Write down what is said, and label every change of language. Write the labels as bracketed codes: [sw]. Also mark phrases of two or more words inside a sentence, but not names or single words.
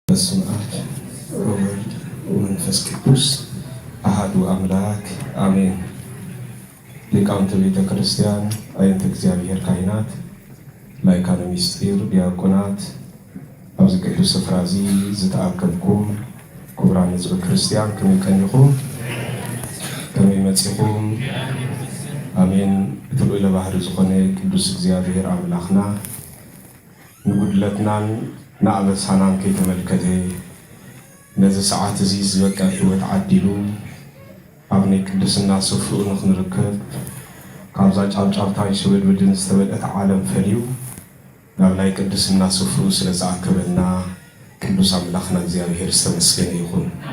[gez] በስመ አብ ወወልድ ወመንፈስ ቅዱስ አሐዱ አምላክ አሜን። ሊቃውንተ ቤተ ክርስቲያን፣ አይንተ እግዚአብሔር ካህናት፣ ላይካነ ምስጢር ዲያቆናት፣ [ti] ኣብዚ ቅዱስ ስፍራ እዚ ዝተኣከብኩም ክቡራን ህዝበ ክርስቲያን ከመይ ቀኒኹም ከመይ መፂኹም? አሜን። እትልዑለ ባህሪ ዝኾነ ቅዱስ እግዚአብሔር አምላኽና ንጉድለትናን ንኣበሳናን ከይተመልከተ ነዚ ሰዓት እዚ ዝበቃ ህይወት ዓዲሉ ኣብ ናይ ቅድስና ስፍኡ ንኽንርከብ ካብዛ ጫብጫብታን ሽብድብድን ዝተበልአት ዓለም ፈልዩ ናብ ናይ ቅድስና ስፍኡ ስለ ዝኣከበና ቅዱስ ኣምላኽና እግዚአብሔር ዝተመስገነ ይኹን።